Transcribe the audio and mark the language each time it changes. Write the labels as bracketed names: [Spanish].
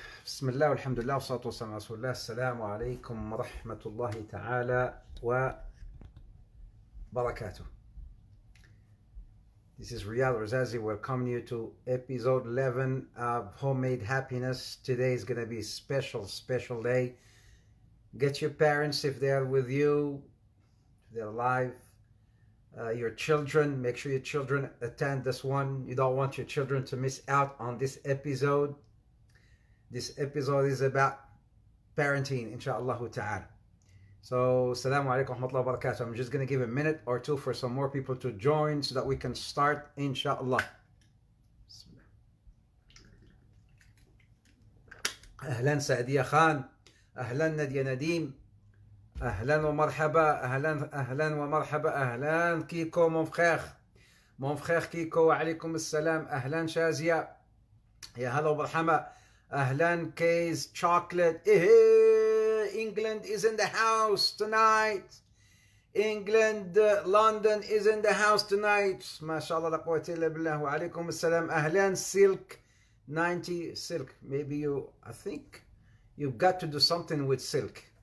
[Arabic] بسم الله والحمد لله والصلاة والسلام على رسول الله. السلام عليكم ورحمة الله تعالى وبركاته. [English] This is Riad Ouarzazi welcoming you to episode 11 of Homemade Happiness. Today is going to be a special day. Get your parents if they are with you, if they're alive, your children. Make sure your children attend this one. You don't want your children to miss out on this episode. This episode is about parenting, inshallah ta'ala. So, assalamu alaikum wa rahmatullahi wa barakatuh. I'm just going to give a minute or two for some more people to join so that we can start, inshallah. [Arabic] أهلا سعدية خان، أهلا نادية نديم، أهلا ومرحبا، أهلا ومرحبا، أهلا كيكو [French] mon frère [Arabic] كيكو، وعليكم السلام، أهلا شازية، يا هلا ومرحبا. [English] Ahlan K's chocolate. England is in the house tonight. England, London is in the house tonight. MashaAllah, la quwwata illa billah. Wa alaikum assalam. Ahlan Silk 90 Silk. Maybe I think you've got to do something with silk.